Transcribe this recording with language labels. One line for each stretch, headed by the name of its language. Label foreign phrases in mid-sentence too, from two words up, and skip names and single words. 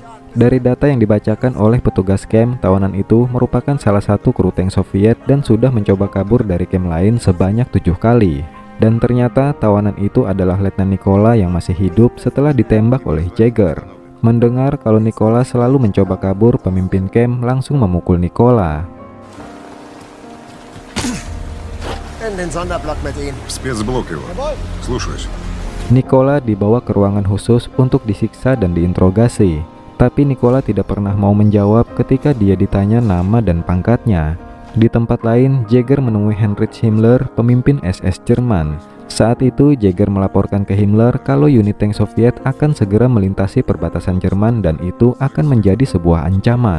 Indonesian: Dari data yang dibacakan oleh petugas camp, tawanan itu merupakan salah satu kru tank Soviet dan sudah mencoba kabur dari camp lain sebanyak 7 kali. Dan ternyata tawanan itu adalah Letnan Nikola yang masih hidup setelah ditembak oleh Jäger. Mendengar kalau Nikola selalu mencoba kabur, pemimpin camp langsung memukul Nikola.
Russian: Спецблок его. Слушаюсь.
Indonesian: Nikola dibawa ke ruangan khusus untuk disiksa dan diinterogasi. Tapi Nikola tidak pernah mau menjawab ketika dia ditanya nama dan pangkatnya. Di tempat lain, Jäger menemui Heinrich Himmler, pemimpin SS Jerman. Saat itu, Jäger melaporkan ke Himmler kalau unit tank Soviet akan segera melintasi perbatasan Jerman dan itu akan menjadi sebuah ancaman.